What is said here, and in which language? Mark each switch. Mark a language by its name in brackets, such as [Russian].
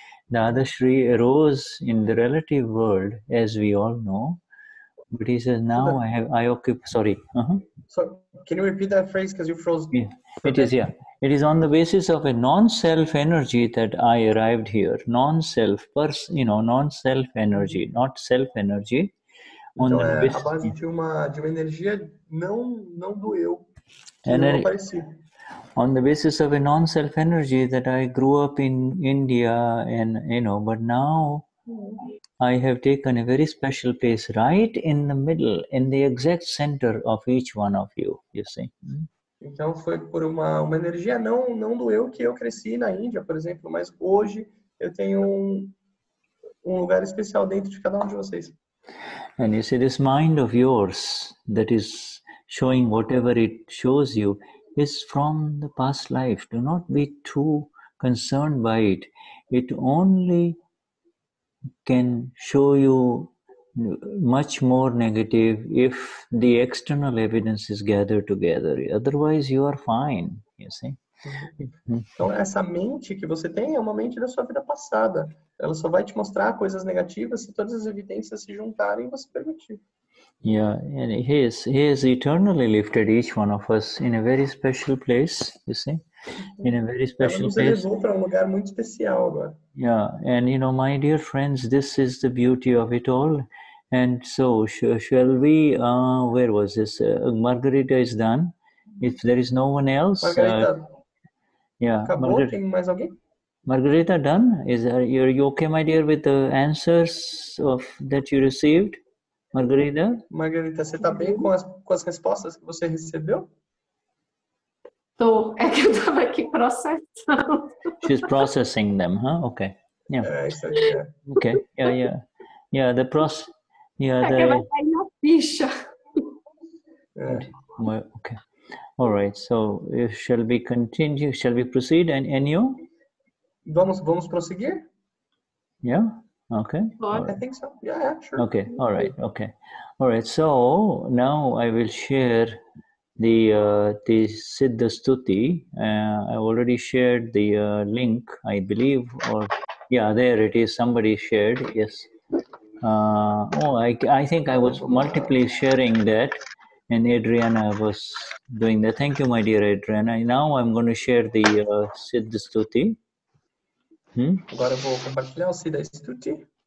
[English] The Dadashri arose in the relative world, as we all know, but he says, now I occupy, sorry. So, can you repeat that phrase, because you froze? Yeah. It is on the basis of a non-self energy that I arrived here. Non-self, non-self energy, not self energy. [Portuguese] Então, é a base de uma energia não do eu, que eu apareci. [English] On the basis of a non-self energy that I grew up in India, and but now I have taken a very special place right in the middle, in the exact center of each one of you, you see. [Portuguese] Então foi por uma energia não do eu que eu cresci na Índia, por exemplo, mas hoje eu tenho um lugar especial dentro de cada um de vocês. [English] And you see, this mind of yours that is showing whatever it shows you is from the past life. Do not be too concerned by it. It only can show you much more negative if the external evidence is gathered together. Otherwise, you are fine, you see. [Portuguese] Então, essa mente que você tem é uma mente da sua vida passada. Ela só vai te mostrar coisas negativas se todas as evidências se juntarem e você permitir. [English] Yeah, and he has eternally lifted each one of us in a very special place, you see. In a very special [Portuguese] Ela nos [English] place. [Portuguese] elevou para lugar muito especial agora. [English] Yeah, and my dear friends, this is the beauty of it all. And so, shall we, where was this? Margarita is done. If there is no one else. Margarita, yeah. [Portuguese] Acabou? Tem mais alguém? [English] Margarita done? Are you okay, my dear, with the answers that you received? Margarita? [Portuguese] Margarita, você está bem com as respostas que você recebeu? Tô. É que eu estava aqui processando. [English] She's processing them, huh? Okay. Yeah. [Portuguese] É, isso aí, é. [English] Okay. Yeah. Yeah, the process. Yeah, [Portuguese] que vai cair na ficha. [English] Okay. All right. So, shall we continue? Shall we proceed? And Enio? [Portuguese] Vamos prosseguir? [English] Yeah. Okay. I think so. Yeah, sure. Okay. All right. Okay. All right. So now I will share the Siddha Stuti. I already shared the link, I believe, or yeah, there it is. Somebody shared. Yes. I think I was multiply sharing that, and Adriana was doing that. Thank you, my dear Adriana. Now I'm going to share the Siddha Stuti. [Portuguese] Agora eu vou compartilhar o Siddha Stuti.